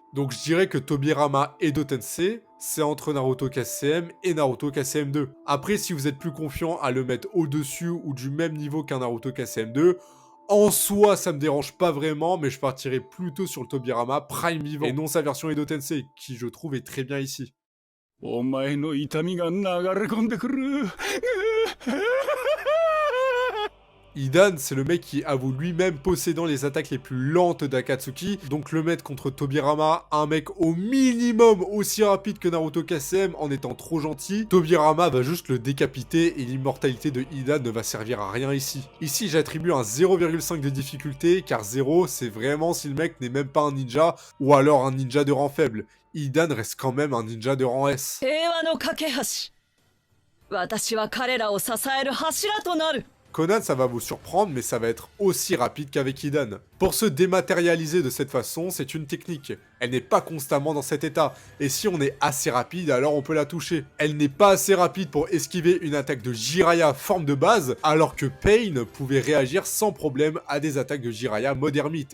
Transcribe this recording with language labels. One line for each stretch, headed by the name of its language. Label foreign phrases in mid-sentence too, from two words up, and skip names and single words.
French: Donc je dirais que Tobirama Edo Tensei, c'est entre Naruto KCM et Naruto KCM 2. Après, si vous êtes plus confiant à le mettre au-dessus ou du même niveau qu'un Naruto KCM 2, en soi, ça me dérange pas vraiment, mais je partirais plutôt sur le Tobirama Prime vivant, et non sa version Edo Tensei, qui je trouve est très bien ici.
Japanese: お前の痛みが流れ込んでくる。
French: Idan, c'est le mec qui avoue lui-même possédant les attaques les plus lentes d'Akatsuki, donc le mettre contre Tobirama, un mec au minimum aussi rapide que Naruto KCM en étant trop gentil, Tobirama va juste le décapiter et l'immortalité de Idan ne va servir à rien ici. Ici, j'attribue un 0,5 de difficulté, car 0, c'est vraiment si le mec n'est même pas un ninja, ou alors un ninja de rang faible. Idan reste quand même un ninja de rang S.
Japanese: 平和の架け橋。私は彼らを支える柱となる。
French: Conan, ça va vous surprendre, mais ça va être aussi rapide qu'avec Hidan. Pour se dématérialiser de cette façon, c'est une technique. Elle n'est pas constamment dans cet état, et si on est assez rapide, alors on peut la toucher. Elle n'est pas assez rapide pour esquiver une attaque de Jiraiya forme de base, alors que Pain pouvait réagir sans problème à des attaques de Jiraiya mode ermite.